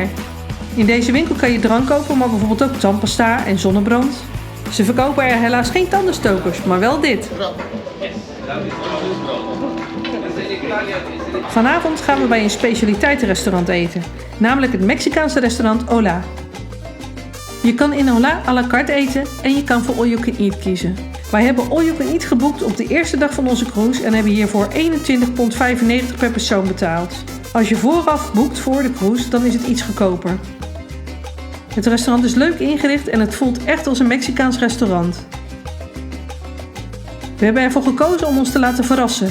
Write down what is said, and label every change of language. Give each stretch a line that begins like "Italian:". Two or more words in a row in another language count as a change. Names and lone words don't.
Dutch: In deze winkel kan je drank kopen, maar bijvoorbeeld ook tandpasta en zonnebrand. Ze verkopen er helaas geen tandenstokers, maar wel dit. Vanavond gaan we bij een specialiteitenrestaurant eten, namelijk het Mexicaanse restaurant Hola. Je kan in Hola
French: à la carte
Dutch: eten en je kan voor
English: all you can eat
Dutch: kiezen. Wij hebben
English: all you can eat
Dutch: geboekt op de eerste dag van onze cruise en hebben hiervoor £21,95 per persoon betaald. Als je vooraf boekt voor de cruise, dan is het iets goedkoper. Het restaurant is leuk ingericht en het voelt echt als een Mexicaans restaurant. We hebben ervoor gekozen om ons te laten verrassen.